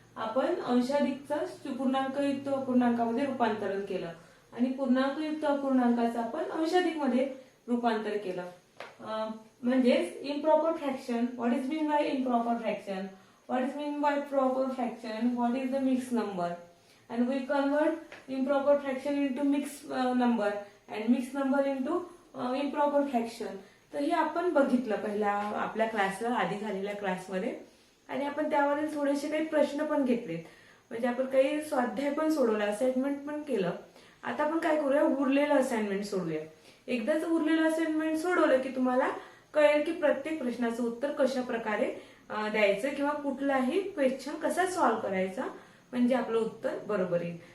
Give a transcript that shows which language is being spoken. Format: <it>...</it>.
<mr>आपण अंशाधिकचं पूर्णांकयुक्त अपूर्णांकामध्ये रूपांतरण केलं आणि पूर्णांकयुक्त अपूर्णांकाचं आपण अंशाधिक मध्ये रूपांतर केलं.</mr> <en>म्हणजेच improper fraction. What is mean by improper fraction? What is mean by proper fraction? What is the mix number? and we convert improper fraction into mixed number and mixed number into improper fraction.</en> <mr>तर हे आपण बघितलं पहिल्या आपल्या क्लासला, आधी झालेल्या क्लासमध्ये, आणि आपण त्यावरील थोडेसे काही प्रश्न पण घेतलेत. म्हणजे आपण काही स्वाध्याय पण सोडवला, असाइनमेंट पण केलं. आता आपण काय करूया, उरलेलं असाइनमेंट सोडूया. एकदाच उरलेलं असाइनमेंट सोडवलं की तुम्हाला कळेल की प्रत्येक प्रश्नाचं उत्तर कशा प्रकारे द्यायचं किंवा कुठलाही क्वेश्चन कसा सॉल्व्ह करायचा, म्हणजे आपलं उत्तर बरोबर येईल.</mr>